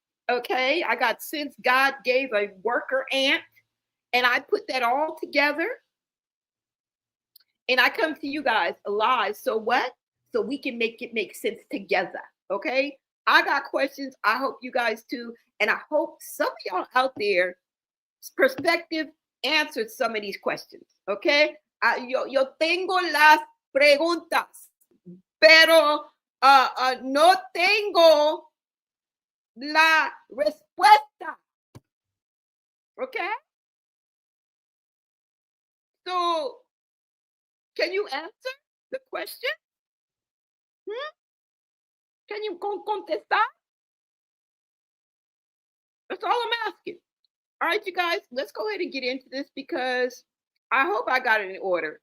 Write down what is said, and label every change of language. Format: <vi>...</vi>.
<en>Okay, I got since God gave a worker ant, and I put that all together, and I come to you guys alive. So what? So we can make it make sense together. Okay, I got questions. I hope you guys too, and I hope some of y'all out there perspective answered some of these questions, okay?</en> <es>Yo tengo las preguntas, pero no tengo la respuesta, okay?</es> <en>So, can you answer the question? Can you contestar? That's all I'm asking. All right, you guys, let's go ahead and get into this because I hope I got it in order.</en>